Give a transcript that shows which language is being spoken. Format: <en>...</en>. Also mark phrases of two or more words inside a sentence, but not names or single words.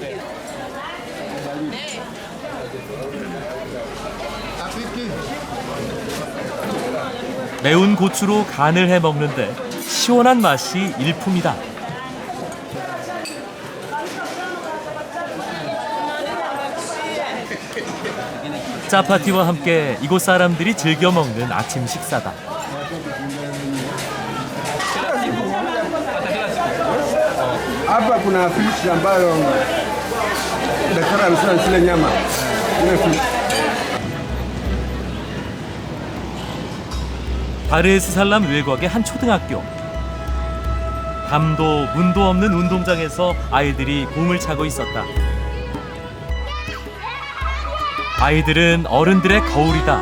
<ko>매운 고추로 간을 해 먹는데 시원한 맛이 일품이다. 짜파티와 함께 이곳 사람들이 즐겨 먹는 a침 식사다.</ko> <sw>Hapa kuna fish ambayo daktari amesema nisile nyama. Ile fish.</sw> <ko>다르에스살람 외곽의 한 초등학교. 담도 문도 없는 운동장에서 아이들이 공을 차고 있었다. 아이들은 어른들의 거울이다.</ko>